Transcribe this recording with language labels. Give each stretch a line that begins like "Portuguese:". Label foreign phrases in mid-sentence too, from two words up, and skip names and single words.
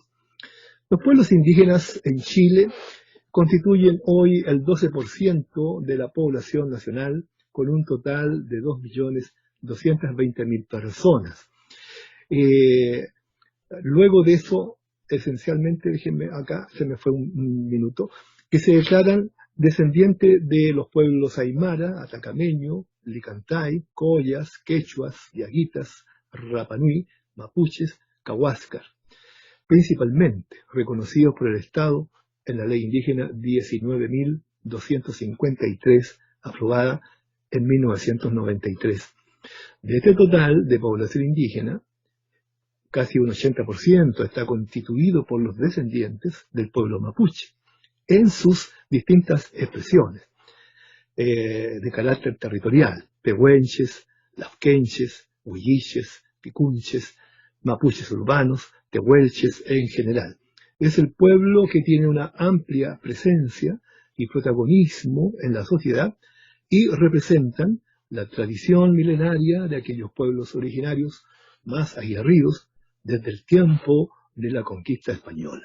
Spanish: Los pueblos indígenas en Chile constituyen hoy el 12% de la población nacional, con un total de 2.220.000 personas. Luego de eso, esencialmente, déjenme acá, se me fue un minuto, que se declaran descendientes de los pueblos aymara, atacameño, licantay, collas, quechuas, diaguitas, rapanui, mapuches, cahuáscar, principalmente reconocidos por el Estado en la Ley Indígena 19.253, aprobada en 1993. De este total de población indígena, casi un 80% está constituido por los descendientes del pueblo mapuche, en sus distintas expresiones de carácter territorial: pehuenches, lafkenches, huilliches, picunches, mapuches urbanos, tehuelches en general. Es el pueblo que tiene una amplia presencia y protagonismo en la sociedad y representan la tradición milenaria de aquellos pueblos originarios más aguerridos desde el tiempo de la conquista española.